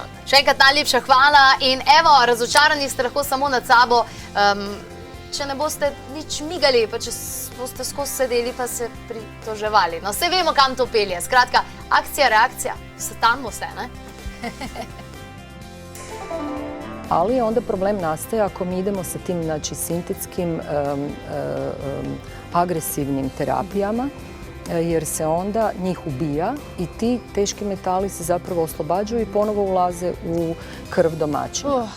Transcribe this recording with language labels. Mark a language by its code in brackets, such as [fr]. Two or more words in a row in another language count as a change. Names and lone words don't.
[sl] Še enkrat najlepša hvala in evo, razočarani ste lahko samo nad sabo, če ne boste nič migali, pa če boste skozi sedeli, pa se pritoževali. No, vse vemo, kam to pelje. Skratka, akcija, reakcija, tam boste, ne? [hr] Ali onda problem nastaje ako mi idemo sa tim, znači, sintetskim agresivnim terapijama, jer se onda njih ubija i ti teški metali se zapravo oslobađaju i ponovo ulaze u krv domaćina.